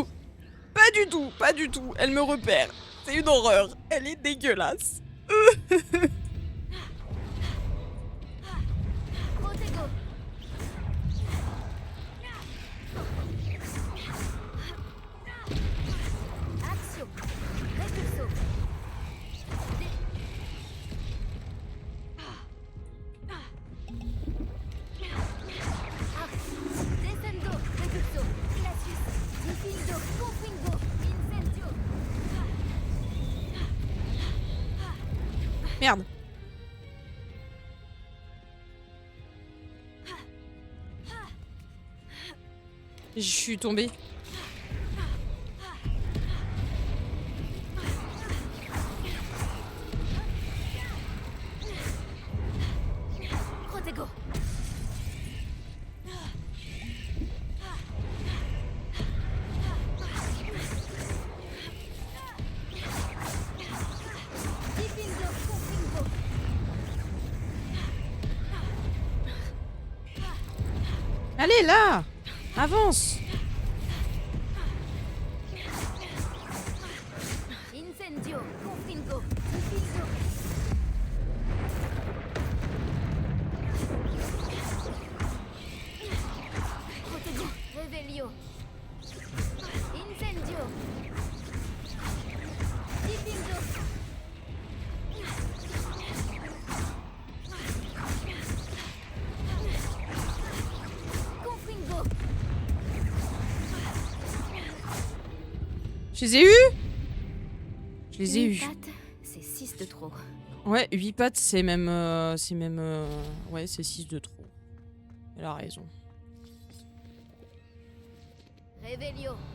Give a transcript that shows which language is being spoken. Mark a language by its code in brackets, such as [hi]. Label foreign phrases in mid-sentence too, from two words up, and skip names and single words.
[fr] Pas du tout! Pas du tout! Elle me repère. C'est une horreur. Elle est dégueulasse. Protego. Action. Repulso. Descendo. Repulso. Glacius. Dipingo. Confringo. Incendio. Merde. Je suis tombée. Protego. Dipingo. Confringo. Allez, là! Avance! Incendio. Confringo. Dipingo. Protego. Revelio. Incendio. Dipingo. Confringo. Je les ai eus? Je les ai Une eus. patte, c'est 6 de trop. Ouais, 8 pattes, c'est même... ouais, c'est 6 de trop. Elle a raison. Revelio.